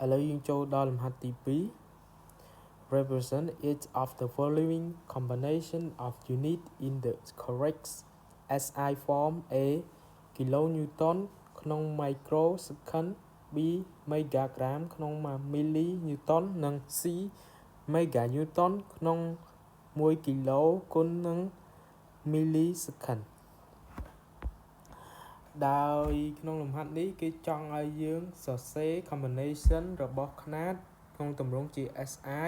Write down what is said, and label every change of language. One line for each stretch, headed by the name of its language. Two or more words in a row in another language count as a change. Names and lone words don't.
Khmer: ឥឡូវយើងចូលដល់លំហាត់ទី2
English: represent each of the following combination of unit in the correct SI form
Khmer: A គីឡូញូតនក្នុង microsecond B មេហ្គាក្រាមក្នុង មីលីញូតននិង C មេហ្គាញូតនក្នុង1គីឡូគុណនឹង មីលីសេខុន ដោយក្នុងលំហាត់នេះគេចង់ឲ្យយើងសរសេរ combination របស់ខ្នាតក្នុងទម្រង់ជា SI